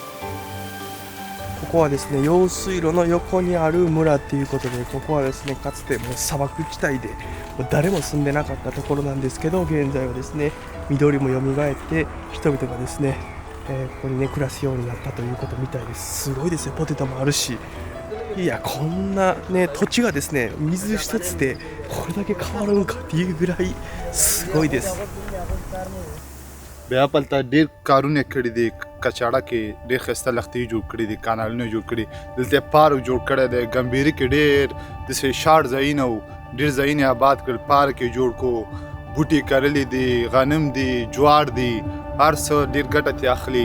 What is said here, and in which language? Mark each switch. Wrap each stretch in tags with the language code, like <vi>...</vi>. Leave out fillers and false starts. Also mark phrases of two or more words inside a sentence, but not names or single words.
<ja>ここはですね、用水路の横にある村っていうことで、ここはですね、かつてもう砂漠地帯で誰も住んでなかったところなんですけど、現在はですね、緑も蘇って人々がですね、ここにね暮らすようになったということみたいです。すごいですよ。ポテトもあるし、いや、こんなね土地がですね、水一つでこれだけ変わるんかっていうぐらいすごいです。</ja> <ps>بیا پلته ډېر کارونه کړي دي، کچاړه کې ډېر ښایسته لښتې جوړ کړي دي، کانالونه جوړ کړي، دلته پارک جوړ کړی دی، ګمبیري کې ډېر داسې شاړ ځایونه وو، ډېر ځایونه آباد کړل، پارک یې جوړ کړو، بوټي کرلي دي، غنم دي، جوار دي، هر څه ډېر ګټه ترې اخلي.</ps>